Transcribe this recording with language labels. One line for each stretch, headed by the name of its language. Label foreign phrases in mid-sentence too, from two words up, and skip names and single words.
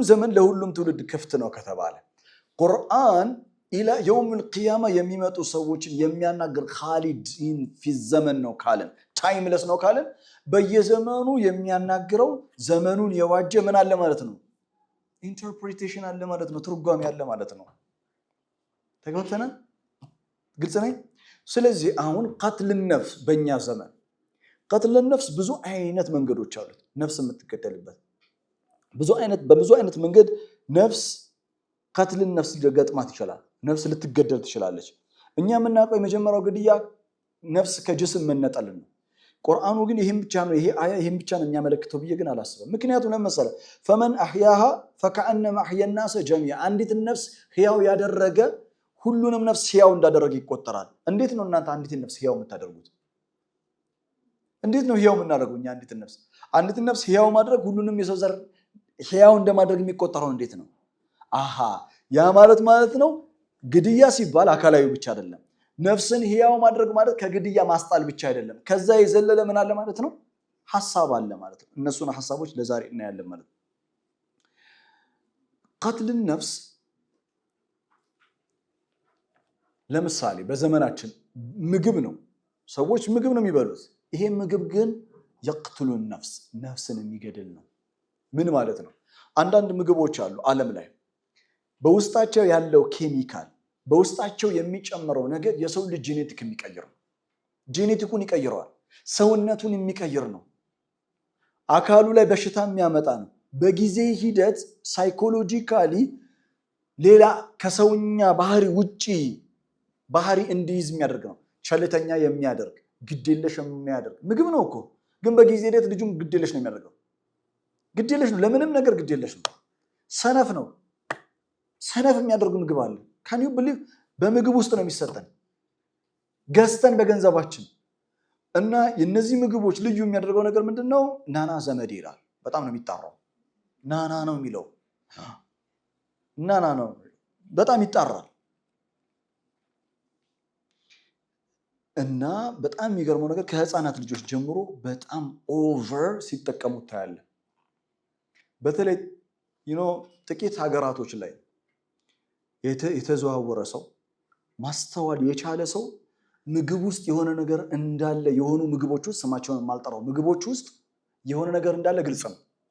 Amharic: ዘመን ለሁሉም ትውልድ ክፍት ነው ከተባለ ቁርአን
Arabic: إلى يوم القيامه
Amharic: የሚመጡ ሰዎችን የሚያናገር
Arabic: خالدين في زمن
Amharic: ነው ካለን ታይምለስ ነው ካለን በየዘመኑ የሚያናግረው ዘመኑን የዋጀ ምን አለ ማለት ነው ኢንተርፕሪቴሽን አለ ማለት ነው ትርጓሜ አለ ማለት ነው ተግባብተና ግልጽ ነው ስለዚህ አሁን
Arabic: قتل النفس
Amharic: በእኛ ዘመን
Arabic: قتل النفس
Amharic: ብዙ አይነት መንገዶች አሉት ነፍስ የምትገደልበት በብዙ አይነት መንገድ ነፍስ
Arabic: قتل النفس
Amharic: ገጥማት ይችላል ነፍስ ልትገደል ትችላለች እኛ የምናውቀው የመጀመሪያው ግድያ ነፍስ ከጅስም መነጠል ነው ቁርአኑ ግን ይሄን ብቻ ነው ይሄ አያ ይሄን ብቻ ነው የሚያመለክተው ብዬ ግን አላስብም ምክንያቱም ለምሳሌ
Arabic: فمن احياها فكأنما احيا الناس جميعا
Amharic: አንዲት ነፍስ ህያው ያደረገ ሁሉንም ነፍስ ህያው እንዳደረገ ይቆጠራል እንዴት ነው እናንተ አንዲት ነፍስ ህያው የምታደርጉት እንዴት ነው ህያው የምናደርገው እኛ አንዲት ነፍስ ህያው ማድረግ ሁሉንም የሰው ዘር ህያው እንደማድረግ የሚቆጠረው እንዴት ነው አሃ ያ ማለት ነው ግድያ ሲባል አካላዊ ብቻ አይደለም ነፍስን ህያው ማድረግ ማለት ከግድያ ማስጣል ብቻ አይደለም ከዛ የዘለለ ምን አለ ማለት ነው ሐሳብ አለ ማለት ነው እነሱን ሐሳቦች ለዛሬ እናያለን ማለት ነው
Arabic: قتل النفس
Amharic: ለምሳሌ በዘመናችን ምግብ ነው ሰዎች ምግብ ነው የሚበሉት ይሄ ምግብ ግን
Arabic: يقتل النفس
Amharic: ነፍስን የሚገድል ነው ምን ማለት ነው አንዳንድ ምግቦች አሉ ዓለም ላይ በውስጣቸው ያለው ኬሚካል በውስጣቸው የሚጨምረው ነገር የሰው ልጅ ጄኔቲክ የሚቀይር ነው ጄኔቲኩን ይቀይረዋል ሰውነቱን የሚቀይር ነው አካሉ ላይ በሽታ የሚያመጣ ነው በጊዜ ሂደት ሳይኮሎጂካሊ ሌላ ከሰውኛ ባህሪ ውጪ ባህሪ እንዲይዝ የሚያደርግ ነው ቸልተኛ የሚያደርግ ግዴለሽ የሚያደርግ ምግብ ነው እኮ ግን በጊዜ ሂደት ልጁም ግዴለሽ ነው የሚያደርገው ግዴለሽ ነው ለምንም ነገር ግዴለሽ ነው ሰነፍ የሚያደርግ ምግብ አለ
English: can you believe
Amharic: በምግብ ውስጥ ነው የሚሰጠን ገዝተን በገንዘባችን እና የነዚህ ምግቦች ልዩ የሚያደርገው ነገር ምንድነው ናና ዘመድ ይላል በጣም ነው የሚጣራው ናና ነው የሚለው ናና ነው በጣም ይጣራል እና በጣም የሚገርመው ነገር ከህፃናት ልጆች ጀምሮ በጣም ኦቨር ሲጠቀሙት ታያለ በተለይ ጥቂት ሀገራቶች ላይ የተዘዋወረ ሰው ማስተዋል የቻለ ሰው ምግብ ውስጥ የሆነ ነገር እንዳለ የሆኑ ምግቦች ውስጥ ስማቸውን ማልጠራው ምግቦች ውስጥ የሆነ ነገር እንዳለ ግልጽ ነው